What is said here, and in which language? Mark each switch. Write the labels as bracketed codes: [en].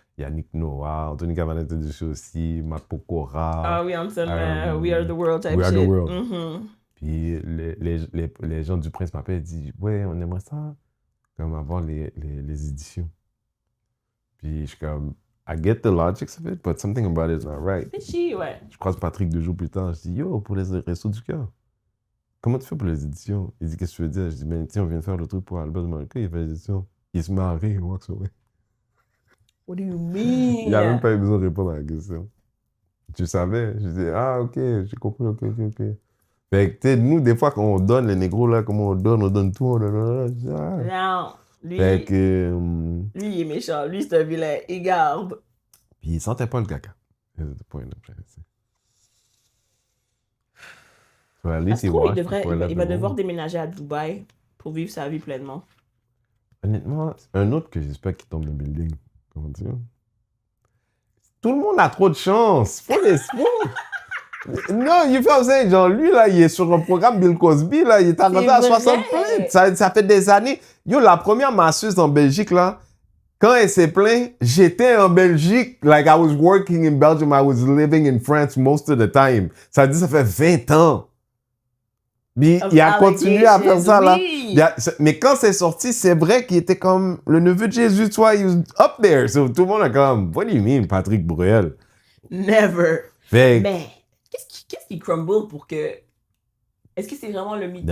[fr] Il y a Nick Noah, Anthony Cavanaugh est dessus aussi, Matt Pokora. Ah oui, on We Are the World type [en] We Are the shit. World. Mm-hmm. [fr] Puis les gens du Prince m'appellent et disent, ouais, on aimerait ça, comme avoir les éditions. Puis je suis comme, [en] I get the logic of it, but something about it is not right. [fr] Fishy, ouais. Je croise Patrick 2 jours plus tard, je dis, yo, pour les Restos du Cœur, comment tu fais pour les éditions? Il dit, qu'est-ce que tu veux dire? Je dis, ben, tiens, on vient de faire le truc pour Albert Malka, il fait les éditions. Il se met à rire, [en] walks away. What do you mean? [fr] Il n'a même pas eu besoin de répondre à la question. Tu savais? Je dis, ah, ok, j'ai compris, ok. Fait que, tu sais, nous, des fois, quand on donne les négros, là, comment on donne tout, on donne, je dis, ah. Non, lui, Fait que, lui, il est méchant. Lui, c'est un vilain. Il garde. puis il sentait pas le caca. [en] That's the point I'm trying to say. So at least [fr] Est-ce [en] he [fr] qu'il [en] washed [fr] devrait, [en] before he left [fr] il va [en] the [fr] devoir [en] room. [fr] déménager à Dubaï pour vivre sa vie pleinement. Honnêtement, un autre que j'espère qu'il tombe dans le building. Comment dire? Tout le monde a trop de chance. Faut l'espoir. [en] Non, you feel what I'm saying? [fr] Genre, lui, là, il est sur un programme Bill Cosby, là, il est arrivé à vrai. 60 plaintes. Ça fait des années. Yo, la première masseuse en Belgique, là, quand elle s'est plainte, j'étais en Belgique. [en] Like, I was working in Belgium. I was living in France most of the time. [fr] Ça veut dire, ça fait 20 ans. Mais il a continué à faire ça, là. Oui. Mais quand c'est sorti, c'est vrai qu'il était comme le neveu de Jésus, tu vois, il [en] was up there. [fr] So, tout le monde est comme, [en] what do you mean, [fr] Patrick Bruel? [en] Never. [fr] Fait que- Mais qu'est-ce qui crumble pour que... Est-ce que c'est vraiment le mythe de